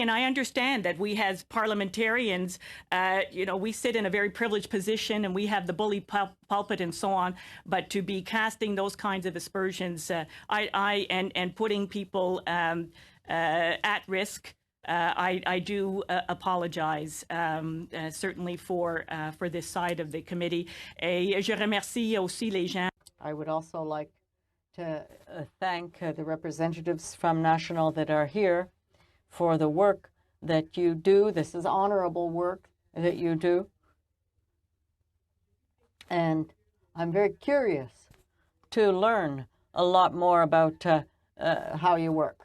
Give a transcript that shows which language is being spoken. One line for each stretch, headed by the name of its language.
English: And I understand that we as parliamentarians, we sit in a very privileged position, and we have the bully pulpit and so on. But to be casting those kinds of aspersions, and putting people at risk, I do apologize, certainly for this side of the committee.
French: Et je remercie aussi les gens.
English: I would also like to thank the representatives from National that are here for the work that you do. This is honorable work that you do. And I'm very curious to learn a lot more about how you work.